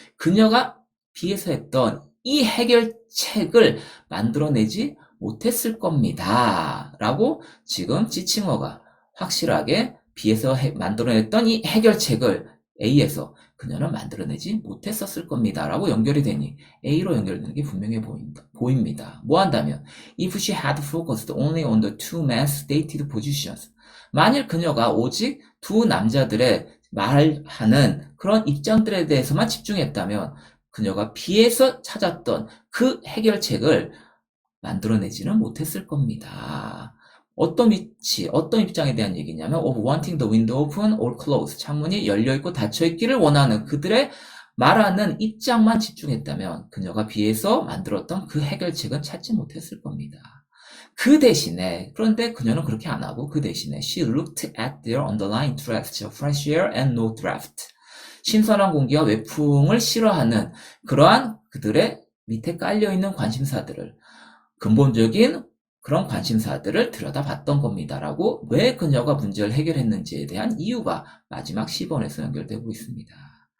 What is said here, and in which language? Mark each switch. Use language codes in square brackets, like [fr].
[ko] 그녀가 B에서 했던 이 해결책을 만들어내지 못했을 겁니다. 라고 지금 지칭어가 확실하게 B에서 만들어냈던 이 해결책을 A에서 그녀는 만들어내지 못했었을 겁니다. 라고 연결이 되니 A로 연결되는 게 분명해 보입니다. 뭐 한다면 [en] If she had focused only on the two men's stated positions. [ko] 만일 그녀가 오직 두 남자들의 말하는 그런 입장들에 대해서만 집중했다면 그녀가 B에서 찾았던 그 해결책을 만들어내지는 못했을 겁니다. 어떤 위치, 어떤 입장에 대한 얘기냐면 [en] of wanting the window open or closed. [ko] 창문이 열려있고 닫혀있기를 원하는 그들의 말하는 입장만 집중했다면 그녀가 B에서 만들었던 그 해결책은 찾지 못했을 겁니다. 그 대신에, 그런데 그녀는 그렇게 안 하고 그 대신에 [en] she looked at their underlying drafts, fresh air and no draft. [ko] 신선한 공기와 외풍을 싫어하는 그러한 그들의 밑에 깔려있는 관심사들을, 근본적인 그런 관심사들을 들여다봤던 겁니다라고 왜 그녀가 문제를 해결했는지에 대한 이유가 마지막 10번에서 연결되고 있습니다.